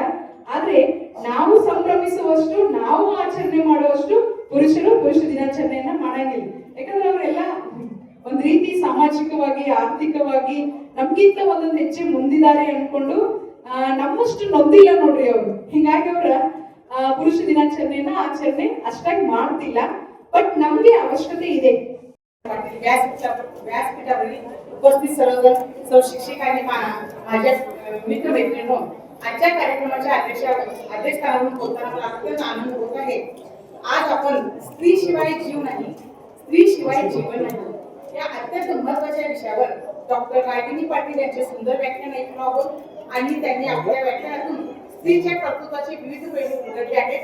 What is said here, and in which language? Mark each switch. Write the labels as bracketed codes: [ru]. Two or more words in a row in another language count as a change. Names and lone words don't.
[kn] ಆದ್ರೆ ನಾವು ಸಂಭ್ರಮಿಸುವಷ್ಟು, ನಾವು ಆಚರಣೆ ಮಾಡುವಷ್ಟು ಪುರುಷರು ಪುರುಷ ದಿನಾಚರಣೆಯನ್ನ ಮಾಡಂಗಿಲ್ಲ. ಸಾಮಾಜಿಕವಾಗಿ ಆರ್ಥಿಕವಾಗಿ ನಮ್ಗಿಂತ ಒಂದೊಂದು ಹೆಜ್ಜೆ ಮುಂದಿದ್ದಾರೆ ಅನ್ಕೊಂಡು ನಮ್ಮಷ್ಟು ನೊಂದಿಲ್ಲ ನೋಡ್ರಿ ಅವರು. ಹಿಂಗಾಗಿ ಅವರ ಪುರುಷ ದಿನಾಚರಣೆನ ಆಚರಣೆ ಅಷ್ಟಾಗಿ ಮಾಡ್ತಿಲ್ಲ. बट नಮಗೆ ಅವಶ್ಯಕತೆ ಇದೆ. [mr] व्यासपीठावरील उपस्थित सर्वजण शिक्षक आणि माझ्या मित्रमैत्रिणींनो, आजच्या कार्यक्रमाच्या अध्यक्षस्थानावरून बोलताना मला अत्यंत आनंद होत आहे. आज आपण स्त्रीशिवाय जीव नाही, स्त्रीशिवाय जीवन नाही या अत्यंत महत्त्वाच्या विषयावर डॉक्टर रागिनी पाटील यांचे सुंदर व्याख्यान ऐकलं आहोत आणि त्यांनी आपल्या व्याख्यानातून स्त्रीच्या कर्तृत्वाचे विविध पैलू उलगडले आहेत.